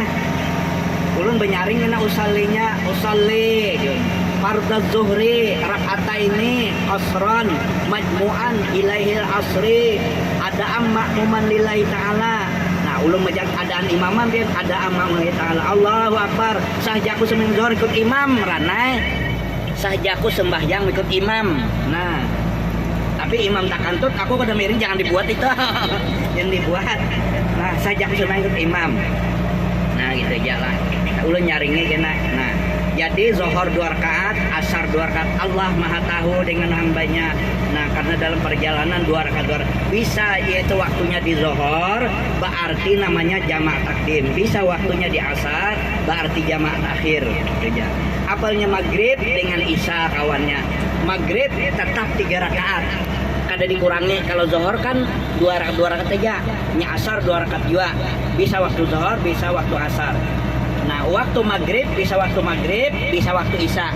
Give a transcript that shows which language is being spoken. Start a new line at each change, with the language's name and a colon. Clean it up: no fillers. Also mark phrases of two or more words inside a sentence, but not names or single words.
Banjar: Ulun benyaring kena usallinya,
Arabic: أصلي فرض الظهر ركعتين قصرا مجموعا إليه العصر أداء مأموما لله تعالى.
Banjar: Nah, ulun majak adaan imaman dia
Arabic: أداء مأموما لله تعالى. الله أكبر.
Banjar: Sahjaku sembahyang zuhur ikut imam ranai. Sahjaku sembahyang ikut imam. Nah, tapi imam tak kantut aku kada miring jangan dibuat itu. Jangan dibuat. Nah, sahjaku sembahyang ikut imam. Nah, gitu aja lah. Ulun nyaringnya kena. Nah, jadi Zohor 2 rakaat, Asar 2 rakaat.
Indonesian: Allah Maha tahu dengan hambanya. Nah, karena dalam perjalanan 2 rakaat bisa yaitu waktunya di Zohor, berarti namanya jamak takdim.
Banjar: Bisa waktunya di Asar, berarti jamak takhir. Apalnya maghrib dengan Isya kawannya. Maghrib tetap 3 rakaat. Kada dikurangi. Kalau Zohor kan 2 rakaat aja. Nya Asar 2 rakaat juga. Bisa waktu Zohor, bisa waktu Asar. Nah, waktu maghrib bisa waktu maghrib, bisa waktu isya.